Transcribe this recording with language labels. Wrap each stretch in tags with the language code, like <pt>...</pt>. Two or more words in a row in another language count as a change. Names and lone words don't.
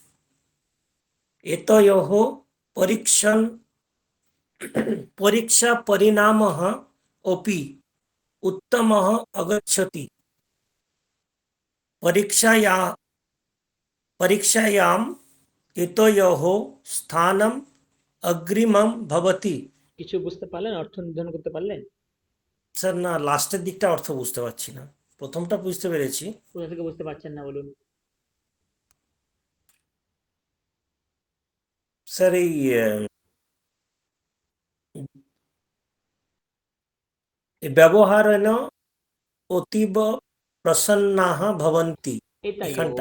<sa>एतयोः परीक्षापरिणामः अपि उत्तमः आगच्छति। परीक्षायाम् एतयोः स्थानम् अग्रिमं भवति।</sa> <bn>কিছু বুঝতে পারলেন, অর্থ নির্ধারণ করতে পারলেন? স্যার না, লাস্টের দিকটা অর্থ বুঝতে পারছি না, প্রথমটা বুঝতে পেরেছি। কোথা থেকে বুঝতে পারছেন না বলুন? স্যার এই</bn> <sa>व्यवहारेण अतीव प्रसन्नाः भवन्ति,</sa> <bn>এখানটা</bn>